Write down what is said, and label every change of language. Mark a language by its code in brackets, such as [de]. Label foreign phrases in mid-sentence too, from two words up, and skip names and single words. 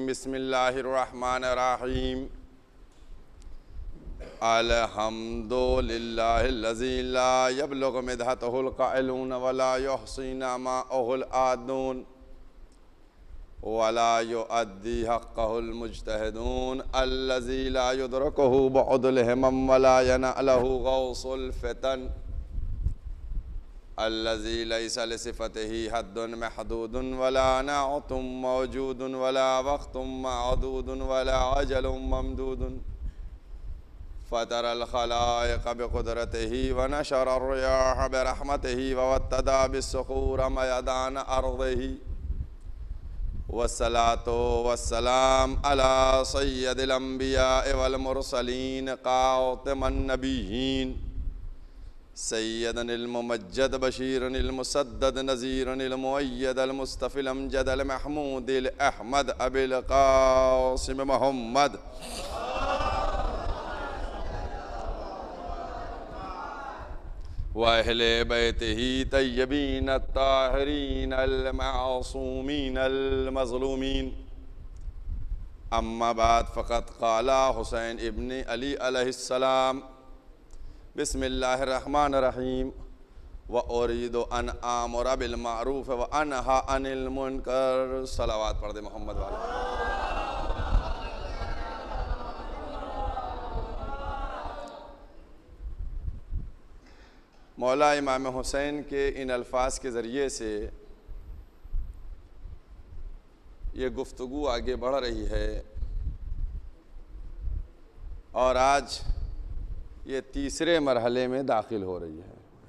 [ar] بسم الله الرحمن الرحيم. الحمد لله الذي لا يبلغ مدحته القائلون ولا يحصي نعماءه العادون ولا يؤدي حقه المجتهدون الذي لا يدركه بعد الهمم ولا يناله غوص الفطن الذي ليس لصفته حد محدود ولا نعت موجود ولا وقت معدود ولا أجل ممدود فطر الخلائق بقدرته ونشر الرياح برحمته ووتد بالصخور ميدان أرضه والصلاة والسلام على سيد الأنبياء والمرسلين خاتم النبيين سيدنا الممجد بشيرنا المسدد نذيرنا المؤيد المصطفى الأمجد المحمود أحمد أبي القاسم محمد وأهل بيته الطيبين الطاهرين المعصومين المظلومين. أما بعد فقد قال الحسين بن علي عليه السلام بسم الله الرحمن الرحيم وأريد أن آمر بالمعروف وأنهى عن المنكر. [ur] صلوات پڑھ دے محمد والے۔ مولا امام حسین کے ان الفاظ کے ذریعے سے یہ گفتگو آگے بڑھ رہی ہے اور آج یہ تیسرے مرحلے میں داخل ہو رہی ہے.